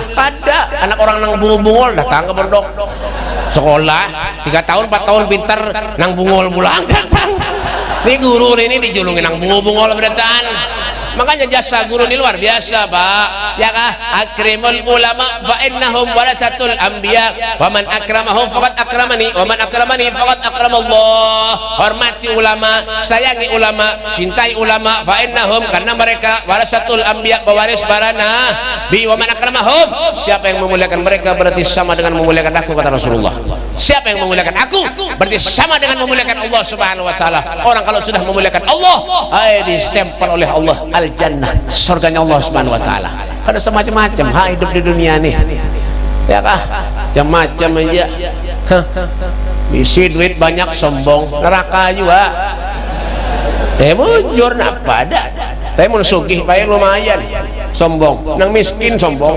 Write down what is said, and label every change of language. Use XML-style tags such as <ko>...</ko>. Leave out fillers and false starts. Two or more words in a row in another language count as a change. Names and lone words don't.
<bjn>Ada anak orang nang bungul-bungul datang ke pondok sekolah 3 tahun 4 tahun pintar nang bungul pulang datang. Ini guru ini dijulungin nang bungul-bungul datang.</bjn> <id>Makanya jasa guru ini luar biasa, Pak.</id> <bjn>Ya kah?</bjn> <ar>أكرموا العلماء فإنهم ورثة الأنبياء ومن أكرمهم فقد أكرمني ومن أكرمني فقد أكرم الله.</ar> <id>Hormati ulama, sayangi ulama, cintai ulama,</id> <ar>فإنهم,</ar> <id>karena mereka</id> <ar>ورثة الأنبياء,</ar> <id>pewaris para nabi,</id> <ar>ومن أكرمهم,</ar> <id>siapa yang memuliakan mereka berarti sama dengan memuliakan aku, kata Rasulullah. Siapa yang memuliakan aku berarti sama dengan memuliakan Allah</id> <ar>سبحانه وتعالى.</ar> <id>Orang kalau sudah memuliakan Allah, distempel oleh Allah al-jannah, surganya Allah</id> <ar>سبحانه وتعالى.</ar> <id>Ada semacam-macam hidup di dunia nih.</id> <bjn>Ya kah? Macam-macam aja. Bisi duit banyak sombong, neraka juga. Mujur apa ada. Tapi mun sugih bae lumayan. Sombong, nang miskin sombong.</bjn>